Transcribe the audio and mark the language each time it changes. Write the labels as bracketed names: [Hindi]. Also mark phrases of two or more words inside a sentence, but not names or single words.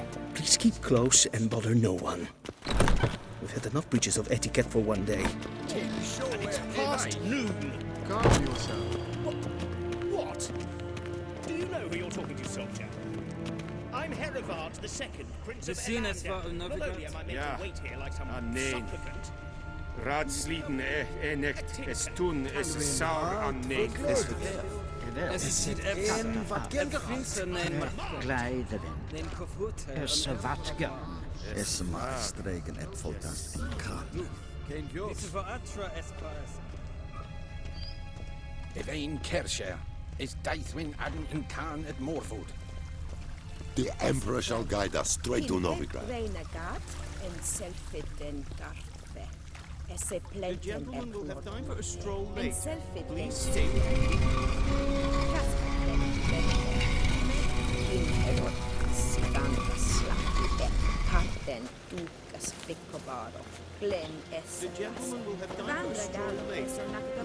[English] Please keep close and bother no one. We've had enough breaches of etiquette for one day. And it's past noon. Calm yourself. What? Do you know who you're talking to, soldier? I'm Herivard II, Prince of Elander. Not only am I meant to wait here like some supplicant. Raadsliden echt es tun es saur an neeg. Es ziet En wat Gleideren. Es watgen. Es mag streken eb voltast in kraan. Evein Kersher is Daithwin Adam in Khan at Morwood. The Emperor shall guide us straight to Novigrad. Renegat en Selfid den Garthe. The gentleman will have time for a stroll later. Please Please stay with me. The gentleman will have time for a stroll later.